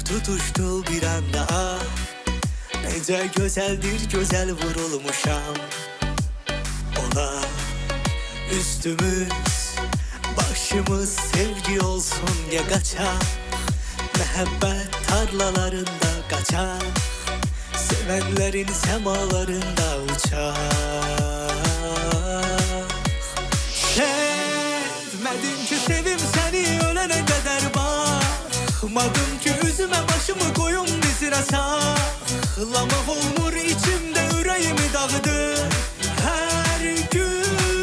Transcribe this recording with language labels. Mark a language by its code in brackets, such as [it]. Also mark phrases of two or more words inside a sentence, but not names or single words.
[az] tutuşdu bir anda ah Necə gözəldir gözəl vurulmuşam Ona üstümüz başımız sevgi olsun ya qaçaq Məhəbbət tarlalarında qaçaq Sevənlərin səmalarında uçaq [tr] Sevmedim ki sevim seni ölene kadar bakmadım ki üzüme başımı koyum dizine saklamak olmur içimde yüreğimi dağıdı her gün